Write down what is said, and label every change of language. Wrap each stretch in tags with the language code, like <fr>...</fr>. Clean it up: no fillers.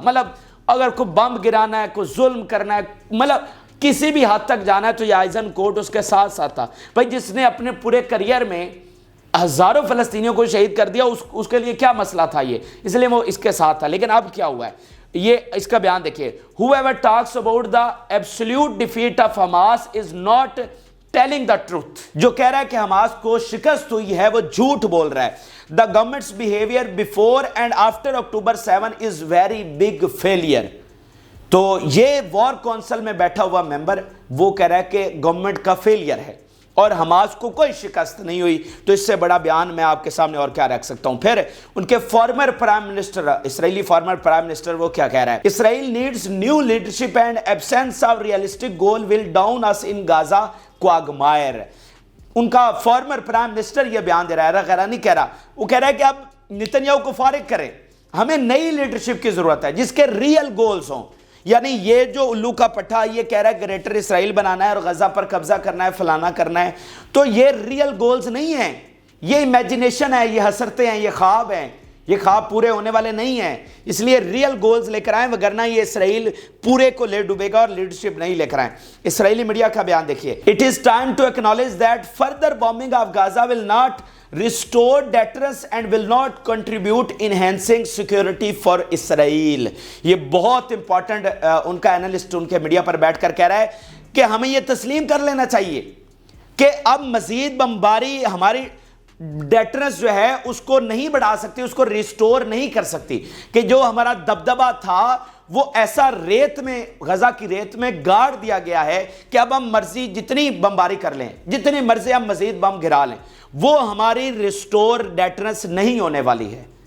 <ur>مطلب اگر کوئی بم گرانا ہے, کوئی ظلم کرنا ہے, مطلب کسی بھی حد تک جانا ہے, تو یہ آئزن کوٹ اس کے ساتھ تھا. بھائی جس نے اپنے پورے کریئر میں ہزاروں فلسطینیوں کو شہید کر دیا, اس کے لیے کیا مسئلہ تھا یہ, اس لیے وہ اس کے ساتھ تھا. لیکن اب کیا ہوا ہے, یہ اس کا بیان دیکھیے.</ur> <en>Whoever talks about the absolute defeat of Hamas is not telling the truth.</en> <ur>جو کہہ رہا ہے کہ حماس کو شکست ہوئی ہے وہ جھوٹ بول رہا ہے.</ur> <en>The government's behavior before and after October 7 is very big failure.</en> <ur>تو یہ وار کونسل میں بیٹھا ہوا ممبر وہ کہہ رہا ہے کہ گورنمنٹ کا فیلئر ہے اور حماس کو کوئی شکست نہیں ہوئی. تو اس سے بڑا بیان میں آپ کے سامنے اور کیا رکھ سکتا ہوں. پھر ان کے فارمر پرائم منسٹر, اسرائیلی فارمر پرائم منسٹر, وہ کیا کہہ رہا ہے,</ur> <en>Israel needs new leadership and absence of realistic goal will drown us in Gaza quagmire.</en> <ur>ان کا فارمر پرائم منسٹر یہ بیان دے رہا ہے, غیرہ نہیں کہہ رہا. وہ کہہ رہا ہے کہ اب نتنیاہو کو فارغ کریں, ہمیں نئی لیڈرشپ کی ضرورت ہے جس کے ریئل گولز ہوں. یعنی یہ جو الو کا پٹھا یہ کہہ رہا ہے گریٹر اسرائیل بنانا ہے اور غزہ پر قبضہ کرنا ہے، فلانا کرنا ہے، تو یہ ریئل گولز نہیں ہیں، یہ امیجنیشن ہے، یہ حسرتیں ہیں، یہ خواب ہیں، یہ خواب پورے ہونے والے نہیں ہیں. اس لیے ریئل گولز لے کر آئیں، وگرنہ یہ اسرائیل پورے کو لے ڈوبے گا اور لیڈرشپ نہیں لے کر آئیں. اسرائیلی میڈیا کا بیان دیکھیے.</ur> <en>It is time to acknowledge that further bombing of Gaza will not restore deterrence and will not contribute enhancing security for Israel.</en> <ur>یہ بہت امپورٹنٹ ان کا اینالسٹ ان کے میڈیا پر بیٹھ کر کہہ رہا ہے کہ ہمیں یہ تسلیم کر لینا چاہیے کہ اب مزید بمباری ہماری ڈیٹرنس جو ہے اس کو نہیں بڑھا سکتی، اس کو ریسٹور نہیں کر سکتی، کہ جو ہمارا دبدبہ تھا وہ ایسا ریت میں، غزہ کی ریت میں گاڑ دیا گیا ہے کہ اب ہم مرضی جتنی بمباری کر لیں، جتنی مرضی ہم مزید بم گرا لیں، وہ ہماری ریسٹور ڈیٹرنس نہیں ہونے والی ہے.</ur>